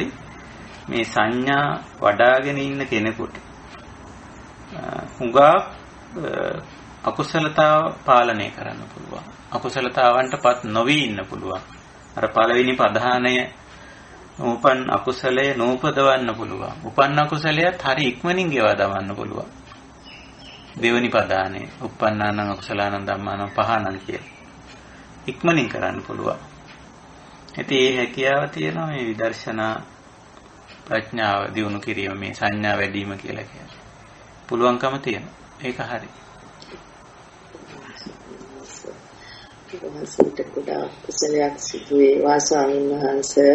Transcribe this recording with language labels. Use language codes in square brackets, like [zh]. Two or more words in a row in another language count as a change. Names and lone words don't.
[si] මේ සංඥා වඩාගෙන ඉන්න කෙනෙකුට හුඟා අකුසලතාව පාලනය කරන්න පුළුවන්. අකුසලතාවන්ටපත් නොවි ඉන්න පුළුවන්. අර පළවෙනි ප්‍රධානය උපන් අකුසලය නූපදවන්න පුළුවන්. උපන් අකුසලයත් හරි ඉක්මනින් ගෙවා දමන්න පුළුවන්. [pi] දෙවෙනි ප්‍රධානය උප්පන්නානං අකුසලානං ධම්මානං පහනං කියලා. [si] ඉක්මනින් කරන්න පුළුවන්. ඉතින් මේ හැකියාව තියෙනවා මේ විදර්ශනා ප්‍රඥාව දියුණු කිරීම මේ සංඥා වැඩිම කියලා කියන්නේ. පුළුවන්කම තියෙනවා. ඒක හරි. වහන්සේට ගොඩාක් කුසලයක් සිදු වේවා ස්වාමීන් වහන්සේ.